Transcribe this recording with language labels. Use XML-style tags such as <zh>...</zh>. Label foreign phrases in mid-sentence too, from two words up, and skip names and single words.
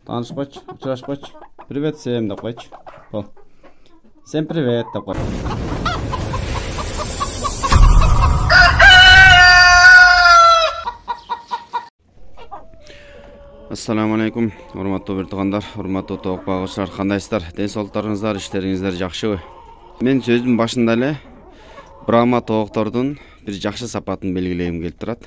<kk>Танышпачы, ұшырашпачы.</kk> <ru>Привет всем</ru> <kk>деп қойшы. Бол.</kk> <ru>Всем привет</ru> <kk>деп қой.</kk> <ky>Ассаламу алейкум, урматтуу бир туугандар, урматтуу тоок багуучулар, кандайсыздар? Денсаулыктарыңыздар, иштериңиздер жакшыбы? Мен сөздүн башында эле Брама тооктордун бир жакшы сапатын белгилегим келип турат.</ky>